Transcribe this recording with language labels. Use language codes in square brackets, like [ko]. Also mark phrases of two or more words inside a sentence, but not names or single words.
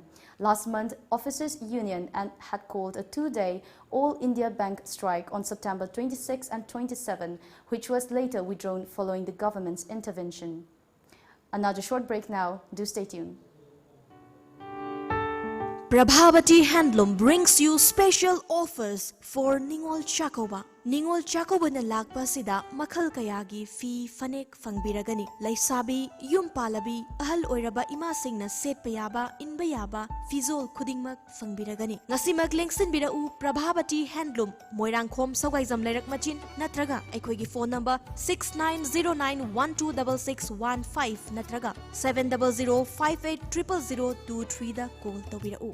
[en] Last month, Officers Union had called a two-day All India Bank strike on September 26 and 27, which was later withdrawn following the government's intervention. Another short break now. Do stay tuned. Prabhavati Handloom brings you special offers for Ningol Chakoba. [mni] Ningol Chakoba na lagpa sida makhal kayagi fi fanek fangbiragani. Laisabi, yum palabi, ahal oiraba imasing na setpa yaba, inba yaba, fizol kudingmak fangbiragani. Ngasi maglengsin birau Prabhavati Handloom, Moirang Khom Sawgaizam Lerak Machin, natraga aikoigi [en] phone number [mni] 6909126615 natraga 700580023 da call tawirau.